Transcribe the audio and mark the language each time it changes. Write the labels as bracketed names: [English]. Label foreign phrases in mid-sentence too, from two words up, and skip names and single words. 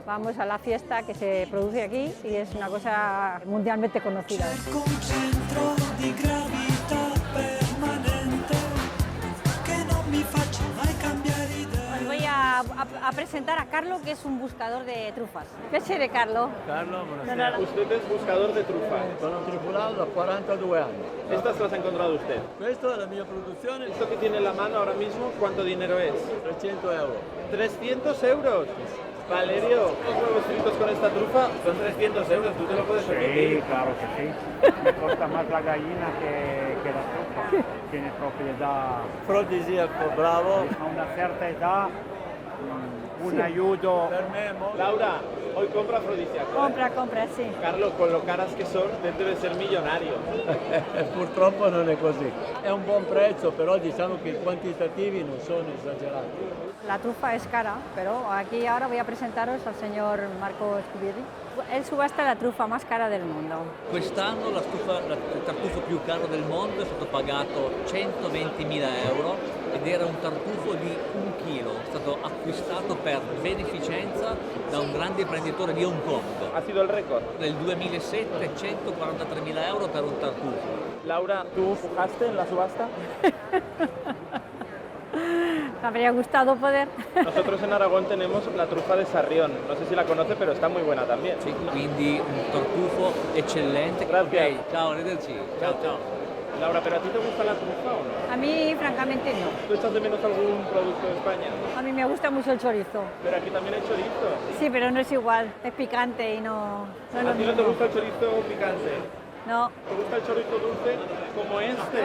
[Spanish] Vamos a la fiesta que se produce aquí y es una cosa mundialmente conocida. Os voy a presentar a Carlo, que es un buscador de trufas. [Italian] Piacere, Carlo. [Spanish] Carlo, No. Usted es buscador de trufas. [Italian] Sono tripulato da 42 anni. [Spanish] Estas las ha encontrado usted. [Italian] Questa è la mia produzione, [Spanish] Esto que tiene en la mano ahora mismo, ¿cuánto dinero es? [Italian] 300 euro. [Spanish] 300 euros. Valerio, los huevos fritos con esta trufa son 300 euros, tú te lo puedes Sí, permitir. claro que sí. Me costa más la gallina que la trufa. Tiene propiedad afrodisíaco, bravo. A una cierta edad, un ayudo. Laura, hoy compra afrodisíaco. [Italian] Compra, sì. [Spanish] Carlos, con lo caras que son, debe ser millonario. [Italian] Purtroppo non è così. È un buon prezzo, però diciamo che i quantitativi non sono esagerati. [Spanish] La trufa es cara, pero aquí ahora voy a presentaros al señor Marco Scubirri. Él subasta la trufa más cara del mundo. [Italian] Quest'anno il tartufo più caro del mondo è stato pagato 120.000 euro ed era un tartufo di 1 chilo. È stato acquistato per beneficenza da un grande imprenditore di Hong Kong. [Spanish] Ha sido el récord. [Italian] Nel 2007 143.000 euro per un tartufo. [Spanish] Laura, ¿tú pujaste en la subasta? Me habría gustado poder. Nosotros en Aragón tenemos la trufa de Sarrión. No sé si la conoce, pero está muy buena también. [Italian] Sì, quindi un tartufo eccellente. Grazie. Ok, ciao, arrivederci. Ciao, ciao. [Spanish] Laura, ¿pero a ti te gusta la trufa o no? A mí, francamente, no. ¿Tú echas de menos algún producto de España? A mí me gusta mucho el chorizo. Pero aquí también hay chorizo. Sí, pero no es igual. Es picante y no es lo ¿A ti no te mismo. gusta el chorizo picante? No, ¿Te gusta el chorizo dulce como este?